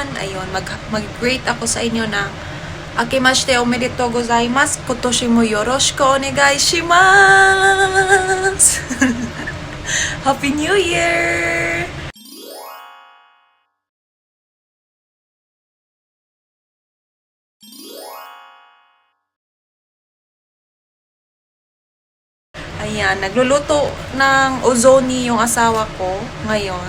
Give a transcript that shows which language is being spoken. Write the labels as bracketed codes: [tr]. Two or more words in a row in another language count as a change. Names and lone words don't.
[tl] Ayun, mag-greet ako sa inyo na [ja] あきましておめでとうございます. 今年もよろしくお願いします. [en] Happy New Year! [tl] Ayan, nagluluto ng ozoni yung asawa ko ngayon.